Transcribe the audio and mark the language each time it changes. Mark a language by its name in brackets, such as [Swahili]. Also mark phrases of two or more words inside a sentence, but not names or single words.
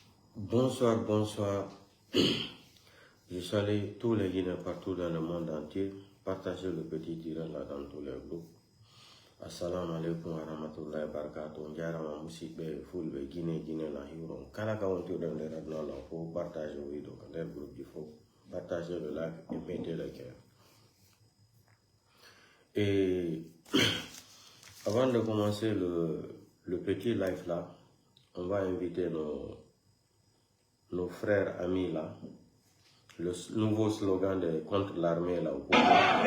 [French] Bonsoir, bonsoir. Je salue tous les Guinéens partout dans le monde entier. Partagez le petit direct là dans tous les groupes. [Arabic] السلام عليكم ورحمة الله وبركاته. [Fula] Njarama musidɓe fulɓe Guinée la hiwron. Kala ka wonti ɗon nder aduna la [French] faut partager o vidéo [Fula] ko nder [French] groupe il faut partager le like et mettez le cœur. Et avant de commencer le petit live là, on va inviter nos frères amis là. Le nouveau slogan contre l'armée là au pouvoir.